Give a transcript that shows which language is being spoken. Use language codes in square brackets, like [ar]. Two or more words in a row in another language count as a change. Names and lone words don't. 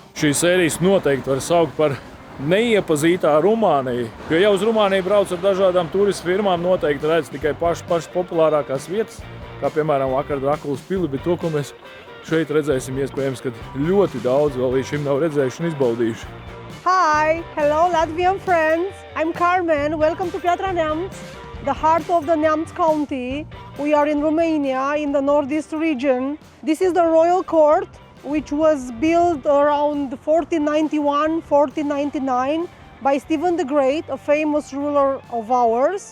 [lv] Šī sērijas noteikti var saukt par neiepazītā Rumāniju. Jo jau uz Rumāniju brauc ar dažādām turistu firmām, noteikti redz tikai pašas populārākās vietas, kā piemēram vakar Drakulas pili, bet to, ko mēs šeit redzēsim, iespējams, ka ļoti daudz vēl līdz šim nav redzējuši un izbaudījuši. [en] Hi, hello Latvian friends. I'm Carmen. Welcome to Piatra Neamț, the heart of the Neamț County. We are in Romania, in the northeast region. This is the royal court, which was built around 1491, 1499 by Stephen the Great, a famous ruler of ours.